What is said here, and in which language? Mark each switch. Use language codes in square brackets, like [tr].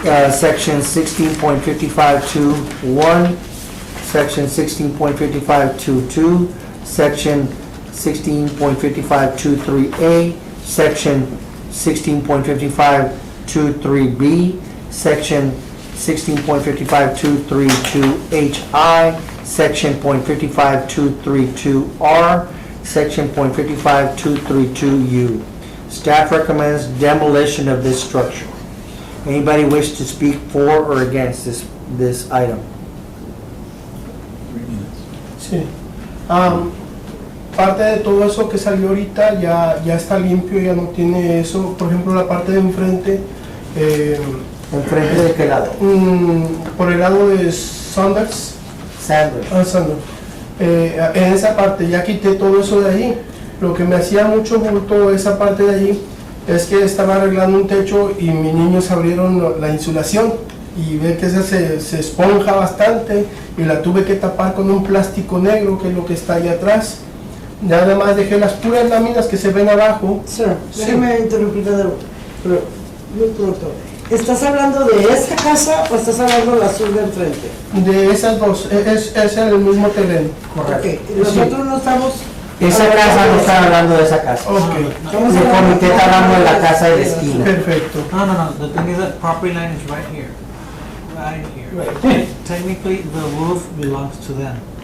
[en] Section 16.5521, Section 16.5522, Section 16.5523A, Section 16.5523B, Section 16.552322HI, Section .55232R, Section .55232U. Staff recommends demolition of this structure. Anybody wish to speak for or against this item? [es] Sí. Parte de todo eso que salió ahorita ya está limpio, ya no tiene eso. Por ejemplo, la parte de enfrente. ¿Enfrente de qué lado? Por el lado de Sanders. Sanders. Sanders. En esa parte ya quité todo eso de ahí. Lo que me hacía mucho bulto esa parte de allí es que estaba arreglando un techo y mis niños abrieron la insulación y ve que esa se esponja bastante y la tuve que tapar con un plástico negro, que es lo que está ahí atrás. Nada más dejé las puras láminas que se ven abajo. Sir, déjeme interrumpir de nuevo, pero muy pronto. ¿Estás hablando de esta casa o estás hablando de la sur de enfrente? De esas dos, es en el mismo terreno. Correcto. Ok, nosotros no estamos... Esa casa no está hablando de esa casa. Okay. El comité está hablando de la casa de la esquina. Perfecto. No. [en] The thing is that property line is right here. Right here. Right. Technically, the roof belongs to them.